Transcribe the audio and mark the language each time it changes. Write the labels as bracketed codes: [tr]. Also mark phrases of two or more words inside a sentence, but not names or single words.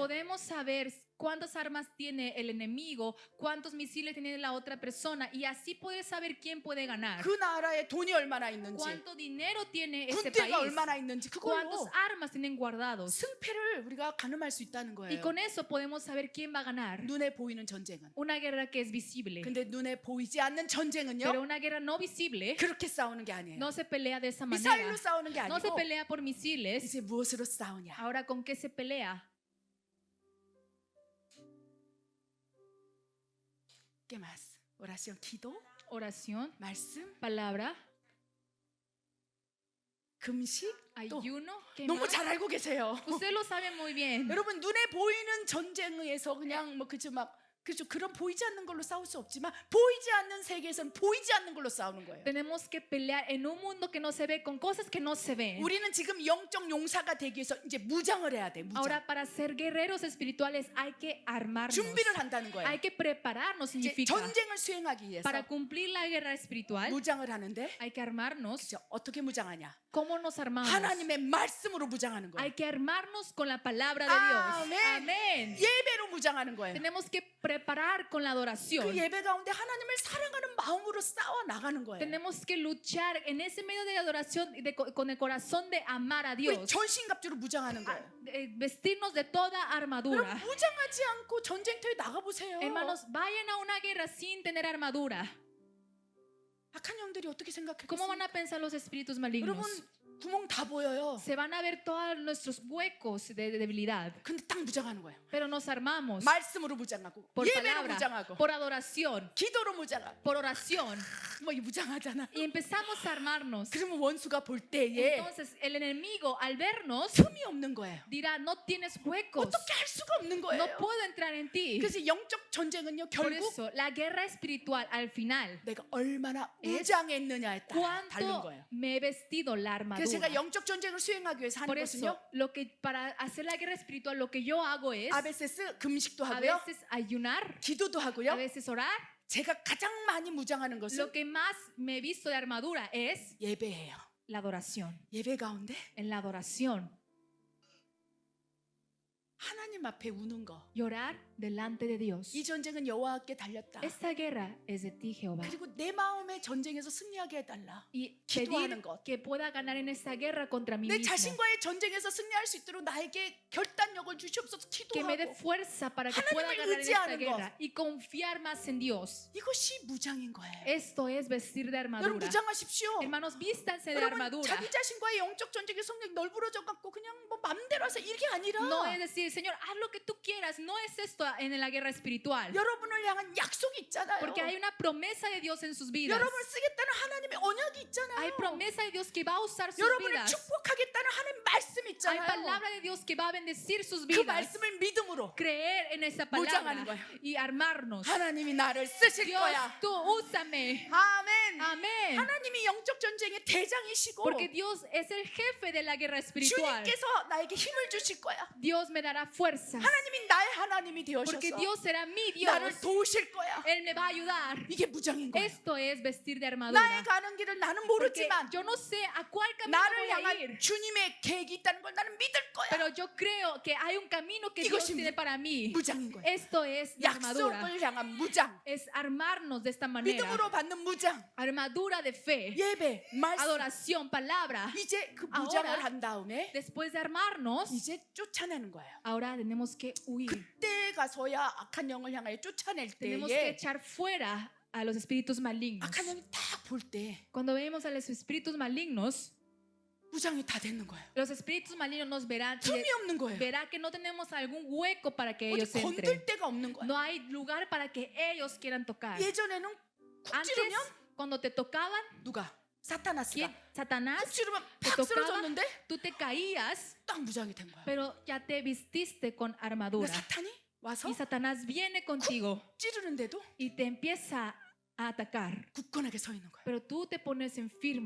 [es] podemos saber cuántas armas tiene el enemigo, cuántos misiles tiene la otra persona y así poder saber quién puede ganar. [ko] 그 나라에 돈이 얼마나 있는지, [es] Cuánto dinero tiene ese país. [ko] 군대가 얼마나 있는지 [es] Cuántos [ko] 그걸로 [es] armas tienen guardados. [ko] 승패를 우리가 가늠할 수 있다는 [es] Y [ko] 거예요. [es] con eso podemos saber quién va a ganar. [ko] 눈에 보이는 전쟁은. [es] Una guerra que es visible. [ko] 근데 눈에 보이지 않는 [es] Pero [ko] 전쟁은요. [es] una guerra no visible [ko] 그렇게 싸우는 게 아니에요. [es] no se pelea de esa [ko] 미사일로 [es] manera. [ko] 싸우는 게 [es] No se [ko] 아니고 [es] pelea por misiles. [ko] 이제 무엇으로 싸우냐? [es] Ahora, ¿con qué se pelea? ¿Qué más? oración, [ko] 기도, [es] Oración, [ko] 말씀, [es] palabra, [ko] 금식, 또 [es] ayuno. ¿Qué [ko] 너무 [es] más? [ko] 잘 알고 계세요. [es] Usted lo sabe muy bien. [ko] 여러분 눈에 보이는 전쟁에서 그냥 뭐 그죠 막 그죠 그런 보이지 않는 걸로 싸울 수 없지만 보이지 않는 세계에서는 보이지 않는 걸로 싸우는 거예요. [es] Tenemos que pelear en un mundo que no se ve con cosas que no se ven. [ko] 우리는 지금 영적 용사가 되기 위해서 이제 무장을 해야 돼. 무장. [es] Ahora, para ser guerreros espirituales hay que armarnos. [ko] 준비를 한다는 거예요. [es] Hay que prepararnos, [ko] 이제 [es] significa. [ko] 전쟁을 수행하기 위해서 [es] Para cumplir la guerra espiritual [ko] 무장을 하는데 [es] hay que armarnos. [ko] 그죠? 어떻게 무장하냐? [es] ¿Cómo nos armamos? [ko] 하나님의 말씀으로 무장하는 거예요. [es] Hay que armarnos con la palabra de Dios. Amén. Amén. [ko] 예배로 무장하는 거예요. [es] Tenemos que preparar con la [ko] 그 [es] adoración. [ko] 예배 가운데 하나님을 사랑하는 마음으로 싸워 나가는 거예요. [es] Tenemos que luchar en ese medio de adoración con el corazón de amar a [ko] 우리 [es] Dios. [ko] 전신갑주로 무장하는 거예요. [es] Vestirnos de toda armadura. [ko] 여러분 무장하지 않고 전쟁터에 나가 보세요. [es] Hermanos, vayan a una guerra sin tener armadura. [ko] 악한 영들이 어떻게 [es] ¿Cómo van [ko] 생각하겠어요? [es] a pensar los espíritus malignos? [ko] 여러분 구멍 다 보여요. [es] Se van a ver todos nuestros huecos de debilidad. [ko] 근데 딱 무장하는 거예요. [es] Pero nos armamos [ko] 말씀으로 무장하고 [es] por [ko] 예배로 [es] palabra, [ko] 무장하고 [es] por adoración, [ko] 기도로 무장하고 [es] por oración. [ko] 뭐 이 무장하잖아. [es] Y empezamos a armarnos. [ko] 그러면 원수가 볼 때에 [es] Entonces el enemigo al vernos [ko] 틈이 없는 거예요. [es] dirá, no tienes huecos. [ko] 어떻게 할 수가 없는 거예요. [es] No puedo entrar en ti. [ko] 그래서 영적 전쟁은요 [es] Por [ko] 결국 [es] eso la guerra espiritual al final, [ko] 내가 얼마나 [es] es [ko] 무장했느냐에 따라 다른 [es] ¿cuánto [ko] 거예요. [es] me he vestido la [ko] 그래서 제가 [es] armadura? [ko] 영적 전쟁을 수행하기 위해서 [es] Por [ko] 하는 [es] eso, [ko] 것은요 [es] lo que para hacer la guerra espiritual, lo que yo hago es a veces [ko] 금식도 [es] a [ko] 하고요 [es] veces ayunar, [ko] 기도도 [es] a [ko] 하고요 [es] veces orar. [ko] 제가 가장 많이 무장하는 것은 [es] Lo que más me he visto de armadura es [ko] 예배예요. [es] la adoración. [ko] 예배 가운데 [es] En la adoración, [ko] 하나님 앞에 우는 거. [es] llorar delante de Dios. [ko] 이 전쟁은 여호와께 달렸다. [es] Esta guerra es de ti, Jehová. [ko] 그리고 내 마음의 전쟁에서 승리하게 해달라. [es] Y [ko] 기도하는 [es] pedir [ko] 것. [es] que pueda ganar en esta guerra contra mí [ko] 내 [es] mismo. [ko] 자신과의 전쟁에서 승리할 수 있도록 나에게 결단력을 주시옵소서. [es] Que me dé [ko] 기도하고 [es] fuerza para que [ko] 하나님을 [es] pueda ganar en esta [ko] 의지하는 [es] guerra y confiar más en Dios. [ko] 이것이 무장인 거예요. [es] Esto es vestir de [ko] 여러분 [es] armadura. [ko] 무장하십시오. [es] Hermanos, vístanse de [ko] 여러분 [es] armadura. [ko] 자기 자신과의 영적 전쟁의 성령 널브러져 갖고 그냥 뭐 맘대로 하세요 이게 아니라 [es] No es decir, Señor, haz lo que tú quieras. No es esto en la guerra espiritual. [ko] 여러분을 향한 약속이 있잖아요. [es] Porque hay una promesa de Dios en sus vidas. [ko] 여러분을 쓰겠다는 하나님의 언약이 있잖아요. [es] Hay promesa de Dios que va a usar sus [ko] 여러분을 [es] vidas. [ko] 축복하겠다는 하나님 말씀이 [es] Hay [ko] 있잖아요. [es] palabra de Dios que va a bendecir sus [ko] 그 [es] vidas. [ko] 말씀을 믿음으로 [es] Creer en esa [ko] 무장하는 [es] palabra [ko] 거예요. [es] y armarnos. [ko] 하나님이 나를 쓰실 [es] Dios, [ko] 거야. [es] tú úsame. [ko] 아멘. [es] Amén. [ko] 하나님이 영적 전쟁의 대장이시고 [es] Porque Dios es el jefe de la guerra espiritual. [ko] 주님께서 나에게 힘을 주실 거야. [es] Dios me dará fuerzas. [ko] 하나님이 나의 하나님이 [es] Porque [ko] 되어셔서 [es] Dios será mi Dios. [ko] 나를 도우실 거야. [es] Él me va a ayudar. [ko] 이게 무장인 거예요. [es] Esto es vestir de [ko] 나의 [es] armadura. [ko] 가는 길을 나는 [es] Porque [ko] 모르지만 [es] yo no sé a cuál camino [ko] 나를 [es] voy a [ko] 향한 [es] ir, [ko] 주님의 계획이 있다는 걸 나는 믿을 거야. [es] pero yo creo que hay un camino que Dios [ko] 이것이 [es] tiene para mí. [ko] 무장인 거예요. [es] Esto es la armadura. [ko] 약속을 향한 무장, [es] Es armarnos de esta manera. [ko] 믿음으로 받는 무장, [es] Armadura de fe, [ko] 예배, 말씀. [es] adoración, palabra. [ko] 이제 그 무장을 [es] Ahora, [ko] 한 다음에 [es] Después de armarnos, [ko] 이제 쫓아내는 거예요. [es] ahora tenemos que huir. [ko] 그때 가서야 악한 영을 향하여 쫓아낼 [es] Tenemos que [ko] 때에 [es] echar fuera a los espíritus malignos. [ko] 악한 영이 딱 볼 때 [es] Cuando vemos a los espíritus malignos, [ko] 무장이 다 되는 거예요. [es] los espíritus malignos nos verán y [ko] 틈이 없는 거예요. [es] verá que no tenemos algún hueco para que [ko] 어디 [es] ellos entren. [ko] 건들 데가 없는 거예요. [es] No hay lugar para que ellos quieran tocar. [ko] 예전에는 쿡 [es] Antes, [ko] 찌르면 [es] cuando te tocaban, [ko] 누가? 사타나스가 [es] Satanás, [ko] 쿡 찌르면 [es] te [ko] 팍 [es] tocaba, [ko] 쓰러졌는데 [es] tú te caías, [ko] 딱 무장이 된 거야. [es] pero ya te vististe con [ko] 근데 [es] armadura. [ko] 사탄이 와서 [es] Y Satanás viene contigo [ko] 찌르는데도 [es] y te empieza a atacar. [ko] 굳건하게 서 있는 거야. [es] Pero tú te pones en firme.